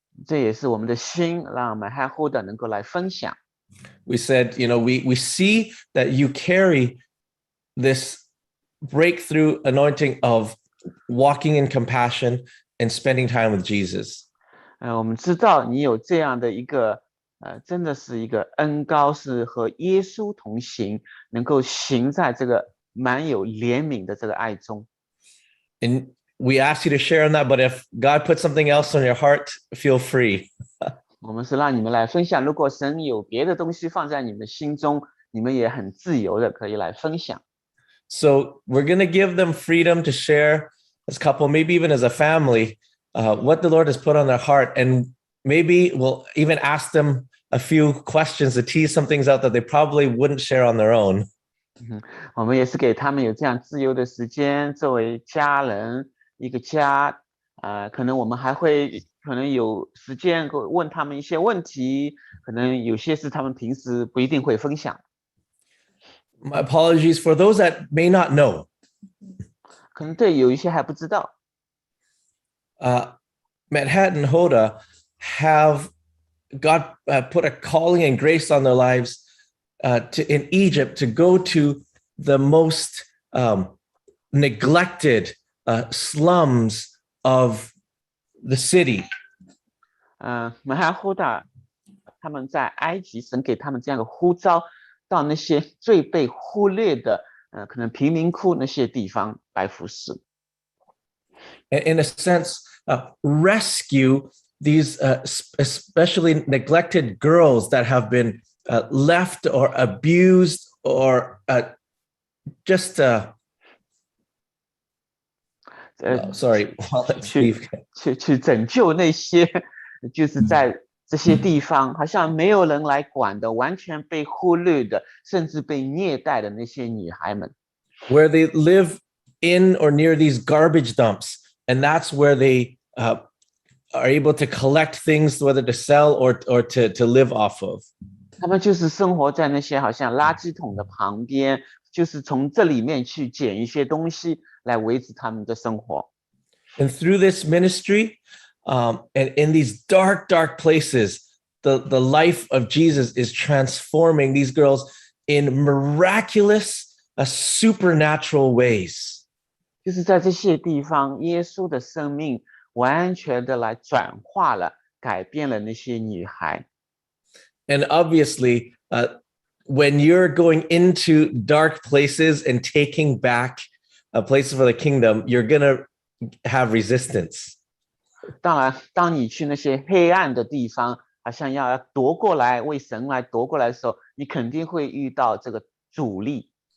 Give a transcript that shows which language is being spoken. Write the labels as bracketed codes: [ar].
[zh] 这也是我们的心，让马哈后代能够来分享。 [en] We said, we see that you carry this breakthrough anointing of walking in compassion and spending time with Jesus. [zh] 我们知道你有这样的一个真的是一个恩膏，是和耶稣同行，能够行在这个满有怜悯的这个爱中。 [en] And we ask you to share on that, but if God put something else on your heart, feel free. [zh] 我们是让你们来分享，如果神有别的东西放在你们的心中，你们也很自由的可以来分享。 [en] So we're going to give them freedom to share as a couple, maybe even as a family, what the Lord has put on their heart. And maybe we'll even ask them a few questions to tease some things out that they probably wouldn't share on their own. [zh] 我们也是给他们有这样自由的时间，作为家人一个家，可能我们还会可能有时间问他们一些问题，可能有些是他们平时不一定会分享。 [en] My apologies for those that may not know. [zh] 可能对有一些还不知道。 [en] Medhat and Hoda have God put a calling and grace on their lives in Egypt to go to the most neglected slums of the city. [zh] 马哈后达他们在埃及，神给他们这样的呼召，到那些最被忽略的可能贫民窟那些地方来服侍。 [en] In a sense, rescue these especially neglected girls that have been left or abused or just sorry, well, let's leave. [zh] 去拯救那些就是在这些地方好像没有人来管的，完全被忽略的，甚至被虐待的那些女孩们。 [en] Where they live in or near these garbage dumps, and that's where they are able to collect things, whether to sell or to live off of. [zh] 他们就是生活在那些好像垃圾桶的旁边，就是从这里面去捡一些东西来维持他们的生活。 [en] And through this ministry, and in these dark, dark places, the life of Jesus is transforming these girls in miraculous, supernatural ways. [zh] 就是在这些地方，耶稣的生命完全的来转化了，改变了那些女孩。 [en] And obviously, when you're going into dark places and taking back places for the kingdom, you're going to have resistance. [zh] 当然，当你去那些黑暗的地方，好像要夺过来，为神来夺过来的时候，你肯定会遇到这个阻力。